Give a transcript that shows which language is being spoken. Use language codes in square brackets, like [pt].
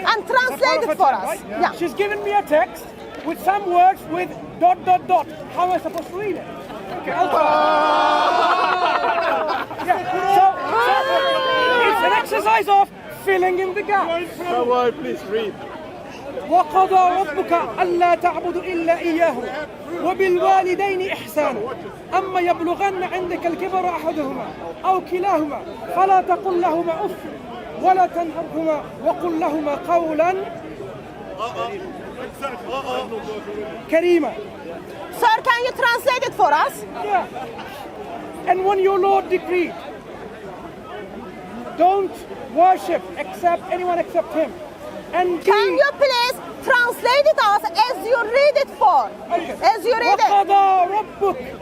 [en] And translate it for us. Right? Yeah. She's given me a text with some words with ... How am I supposed to read it? Okay, I'll try. Yeah. So it's an exercise of filling in the gaps. Come on, please read. [ar] وقضى ربك ألا تعبدوا إلا إياه وبالوالدين إحسانا أما يبلغن عندك الكبر أحدهما أو كلاهما فلا تقل لهما أف ولا تنهرهما وقل لهما قولا كريما. [en] Sir, can you translate it for us? Yeah. And when your Lord decreed, don't worship anyone except Him. And Can you please translate it us as you read it for? Okay. As you read it. [ar] وقضى ربك.